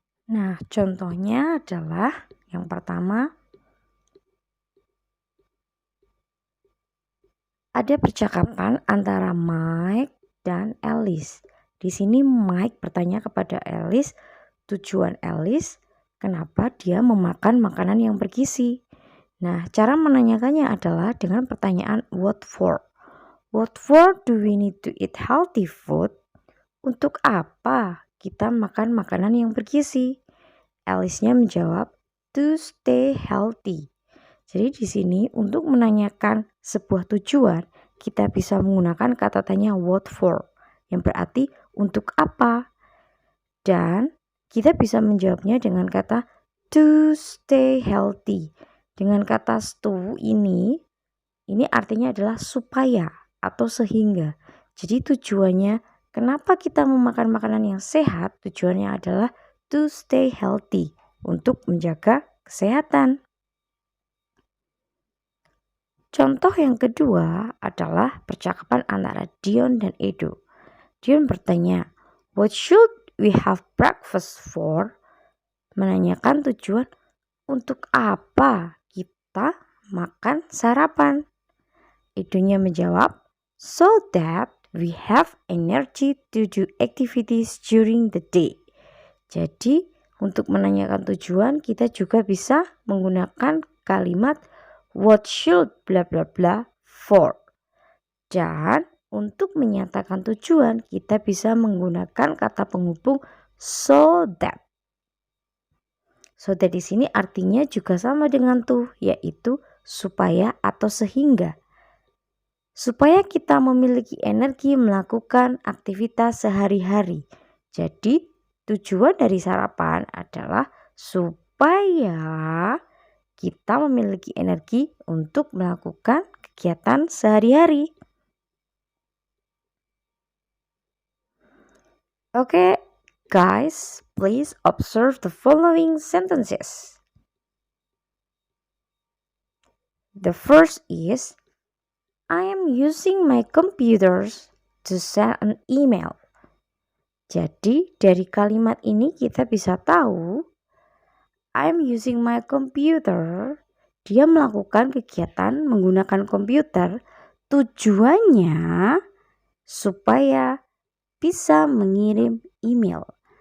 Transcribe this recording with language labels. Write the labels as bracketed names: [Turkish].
[Indonesian] Nah, contohnya adalah yang pertama, ada percakapan antara Mike dan Alice. Di sini Mike bertanya kepada Alice, tujuan Alice kenapa dia memakan makanan yang bergizi. Nah, cara menanyakannya adalah dengan pertanyaan what for. [English] What for do we need to eat healthy food? [Indonesian] Untuk apa kita makan makanan yang bergizi? Alice-nya menjawab, [English] to stay healthy. [Indonesian] Jadi di sini untuk menanyakan sebuah tujuan, kita bisa menggunakan kata tanya [English] what for, [Indonesian] yang berarti untuk apa. Dan kita bisa menjawabnya dengan kata [English] to stay healthy. [Indonesian] Dengan kata to ini artinya adalah supaya atau sehingga. Jadi tujuannya kenapa kita memakan makanan yang sehat? Tujuannya adalah [English] to stay healthy, [Indonesian] untuk menjaga kesehatan. Contoh yang kedua adalah percakapan antara Dion dan Edo. Dion bertanya, [English] what should we have breakfast for? [Indonesian] Menanyakan tujuan untuk apa kita makan sarapan. Edonya menjawab, [English] so that we have energy to do activities during the day. [Indonesian] Jadi, untuk menanyakan tujuan, kita juga bisa menggunakan kalimat [English] what should bla bla bla for. [Indonesian] Dan untuk menyatakan tujuan, kita bisa menggunakan kata penghubung [English] so that. [Indonesian] So that di sini artinya juga sama dengan tuh, yaitu supaya atau sehingga. Supaya kita memiliki energi melakukan aktivitas sehari-hari. Jadi, tujuan dari sarapan adalah supaya kita memiliki energi untuk melakukan kegiatan sehari-hari. [English] Okay, guys, please observe the following sentences. The first is, I am using my computers to send an email. [Indonesian] Jadi dari kalimat ini kita bisa tahu [English] I am using my computer. [Indonesian] Dia melakukan kegiatan menggunakan komputer. Tujuannya supaya bisa mengirim email.